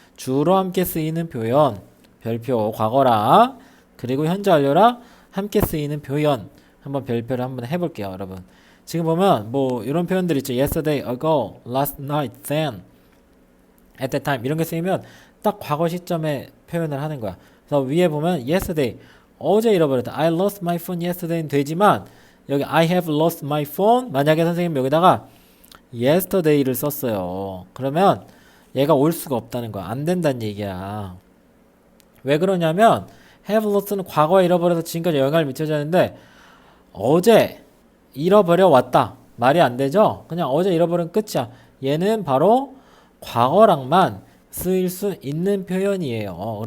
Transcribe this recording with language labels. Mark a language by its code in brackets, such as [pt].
[ko] 주로 함께 쓰이는 표현, 별표 과거라 그리고 현재 완료라 함께 쓰이는 표현 한번 별표를 한번 해볼게요, 여러분. 지금 보면 뭐 이런 표현들 있죠. yesterday, ago, last night, then, [en] at that time [ko] 이런 게 쓰이면 딱 과거 시점에 표현을 하는 거야. 그래서 위에 보면 yesterday 어제 잃어버렸다. [en] I lost my phone yesterday [ko] 는 되지만 여기 [en] I have lost my phone [ko] 만약에 선생님 여기다가 [en] yesterday를 썼어요. [ko] 그러면 얘가 올 수가 없다는 거야. 안 된다는 얘기야. 왜 그러냐면 [en] have lost [ko] 는 과거에 잃어버려서 지금까지 영향을 미쳐졌는데 어제 잃어버려 왔다. 말이 안 되죠? 그냥 어제 잃어버린 끝이야. 얘는 바로 과거랑만 쓰일 수 있는 표현이에요.